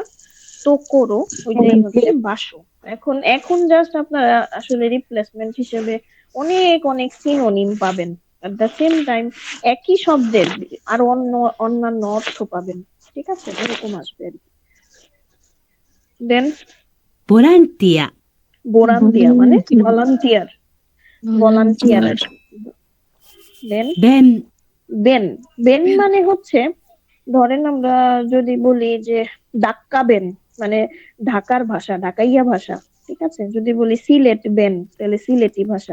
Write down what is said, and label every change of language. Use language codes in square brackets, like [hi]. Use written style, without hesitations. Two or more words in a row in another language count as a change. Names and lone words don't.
[bn] তোকোরো, ওইটাই হচ্ছে বাসো। এখন এখন জাস্ট আপনারা আসলে রিপ্লেসমেন্ট হিসেবে অনেক অনেক সিনোনিম পাবেন, [en] at the same time [bn] একই শব্দের আর অন্যান্য অর্থ পাবেন। ঠিক আছে, এরকম আসবে আর কি। দেন [ja] ボランティア。 [bn] বোরান্তিয়া মানে ভলান্টিয়ার, ভলান্টিয়ার। দেন [ja] 弁。 [bn] বেন, বেন মানে হচ্ছে ধরেন আমরা যদি বলি যে ডাক্কাবেন, মানে ঢাকার ভাষা, ঢাকাইয়া ভাষা। ঠিক আছে, যদি বলি সিলেট বেন, তাহলে সিলেটি ভাষা।